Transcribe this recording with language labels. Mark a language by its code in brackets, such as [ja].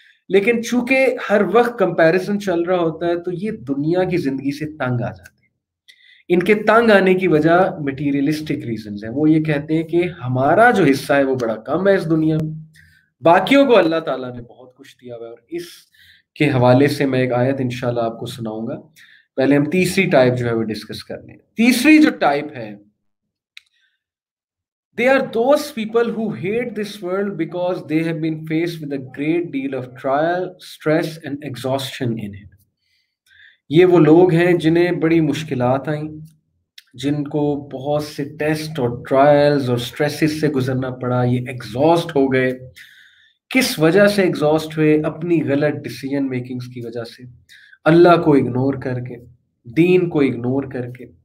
[ur] لیکن چونکہ ہر وقت کمپیریزن چل رہا ہوتا ہے تو یہ دنیا کی زندگی سے تنگ آ جاتے ہیں۔ ان کے تنگ آنے کی وجہ مٹیریلسٹک ریزنز ہیں، وہ یہ کہتے ہیں کہ ہمارا جو حصہ ہے وہ بڑا کم ہے اس دنیا میں، باقیوں کو اللہ تعالیٰ نے بہت کچھ دیا ہوا ہے۔ اور اس کے حوالے سے میں ایک آیت انشاءاللہ آپ کو سناؤں گا۔ پہلے ہم تیسری ٹائپ جو ہے وہ ڈسکس کر لیں۔ تیسری جو ٹائپ ہے [en] They are those people who hate this world because they have been faced with a great deal of trial, stress and exhaustion in it. [ur] یہ وہ لوگ ہیں جنہیں بڑی مشکلات آئیں، جن کو بہت سے ٹیسٹ اور ٹرائلز اور سٹریسز سے گزرنا پڑا، یہ ایگزاسٹ ہو گئے۔ کس وجہ سے ایگزاسٹ ہوئے؟ اپنی غلط ڈیسیجن میکنگز کی وجہ سے، اللہ کو اگنور کر کے، دین کو اگنور کر کے،